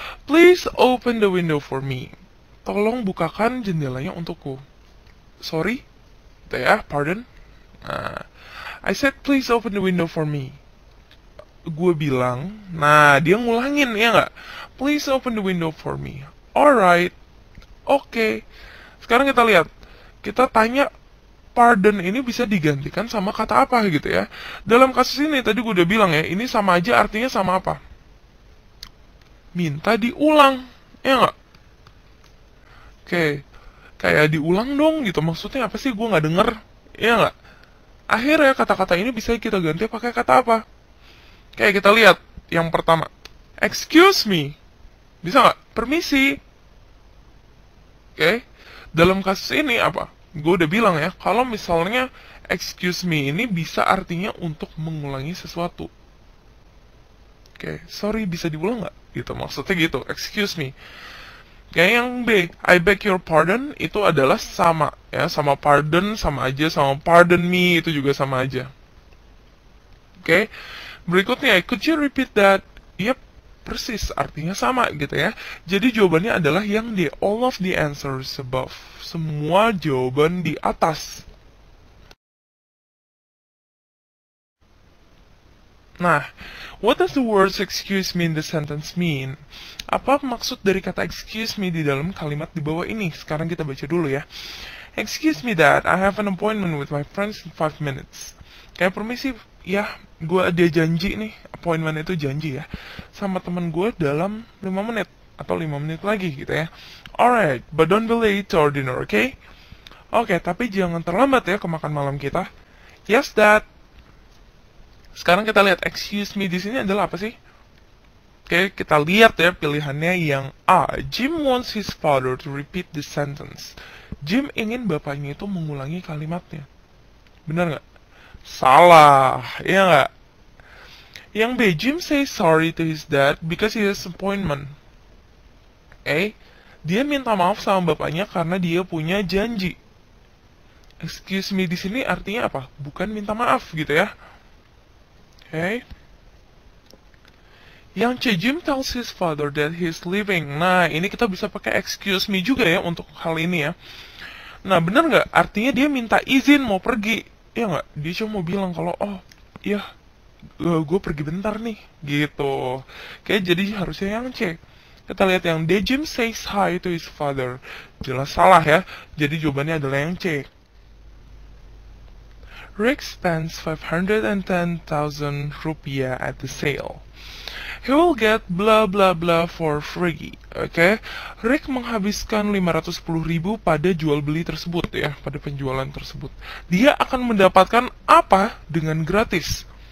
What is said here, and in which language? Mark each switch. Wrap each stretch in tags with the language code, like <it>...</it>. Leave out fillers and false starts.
<en>Please open the window for me.</en> <id>Tolong bukakan jendelanya untukku.</id> <en>Sorry? Gitu ya, pardon. I said please open the window for me.</en> <id>Gue bilang, nah dia ngulangin ya nggak?</id> <en>Please open the window for me. Alright, oke.</en> <id>Sekarang kita lihat, kita tanya pardon ini bisa digantikan sama kata apa gitu ya. Dalam kasus ini tadi gue udah bilang ya, ini sama aja artinya sama apa? Minta diulang, ya nggak? Oke, kayak diulang dong gitu. Maksudnya apa sih? Gue nggak denger, ya nggak? Akhirnya kata-kata ini bisa kita ganti pakai kata apa? Kayak kita lihat yang pertama, excuse me, bisa nggak? Permisi. Oke, dalam kasus ini apa? Gue udah bilang ya, kalau misalnya excuse me ini bisa artinya untuk mengulangi sesuatu. Oke, sorry bisa diulang nggak? Gitu maksudnya gitu, excuse me. Kayak yang B,</id> <en>I beg your pardon</en> <id>itu adalah sama ya, sama pardon sama aja, sama pardon me itu juga sama aja.</id> <en>Oke, berikutnya, could you repeat that?</en> <id>Yep, persis artinya sama gitu ya. Jadi jawabannya adalah yang D,</id> <en>all of the answers above.</en> <id>Semua jawaban di atas.</id> <en>Nah, what does the words excuse me in the sentence mean?</en> <id>Apa maksud dari kata excuse me di dalam kalimat di bawah ini? Sekarang kita baca dulu ya.</id> <en>Excuse me dad, I have an appointment with my friends in 5 minutes. Kayak permisi</en> <id>ya gue ada janji nih, appointment itu janji ya, sama temen gue dalam 5 menit atau 5 menit lagi gitu ya.</id> <en>Alright, but don't be late to our dinner, okay?</en> <id>Oke, tapi jangan terlambat ya ke makan malam kita.</id> <en>Yes, Dad.</en> <id>Sekarang kita lihat excuse me di sini adalah apa sih? Oke, kita lihat ya pilihannya yang A.</id> <en>Jim wants his father to repeat the sentence.</en> <id>Jim ingin bapaknya itu mengulangi kalimatnya. Benar nggak? Salah, ya nggak? Yang B.</id> <en>Jim says sorry to his dad because he has appointment.</en> <id>Dia minta maaf sama bapaknya karena dia punya janji. Excuse me di sini artinya apa? Bukan minta maaf gitu ya. Yang C.</id> <en>Jim tells his father that he's leaving.</en> <id>Nah, ini kita bisa pakai excuse me juga ya untuk hal ini ya. Nah, bener nggak? Artinya dia minta izin mau pergi. Ya nggak? Dia cuma mau bilang kalau, oh, iya, gue pergi bentar nih. Gitu. Jadi harusnya yang C. Kita lihat yang D.</id> <en>Jim says hi to his father.</en> <id>Jelas salah ya. Jadi jawabannya adalah yang C.</id> <en>Rick spends 510,000 rupiah at the sale. He will get blah blah blah for free.</en> <id>Rick menghabiskan 510.000 pada jual beli tersebut ya, pada penjualan tersebut. Dia akan mendapatkan apa dengan gratis?</id>